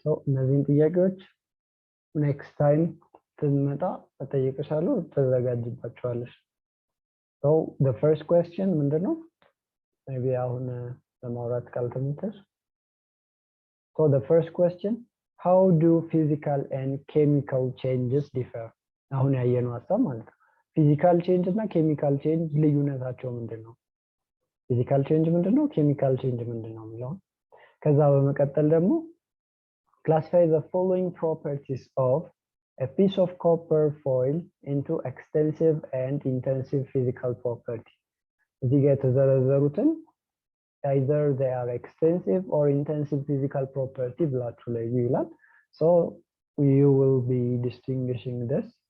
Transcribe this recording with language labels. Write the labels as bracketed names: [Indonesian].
[Amharic] እነዚህን ጥያቄዎች ኔክስት ታይም ስትመጣ እጠይቅሻለሁ፣ ተዘጋጅባቸዋለሽ። [English] So the first question [Amharic] ምንድነው? [English] maybe [Amharic] አሁን ለማውራት ካልተመቸሽ። [English] So the first question, how do physical and chemical changes differ? [Amharic] አሁን ያየነው ሀሳብ ማለት ነው። ፊዚካል ቼንጅ እና ኬሚካል ቼንጅ ልዩነታቸው ምንድነው? ፊዚካል ቼንጅ ምንድነው? ኬሚካል ቼንጅ ምንድነው የሚለው። ከዛ በመቀጠል ደግሞ [English] classify the following properties of a piece of copper foil into extensive and intensive physical property. [Amharic] እዚህ ጋር የተዘረዘሩትን [English] either they are extensive or intensive physical property [Amharic] ብላችሁ ለዩ ይላል። [English] So you will be distinguishing this.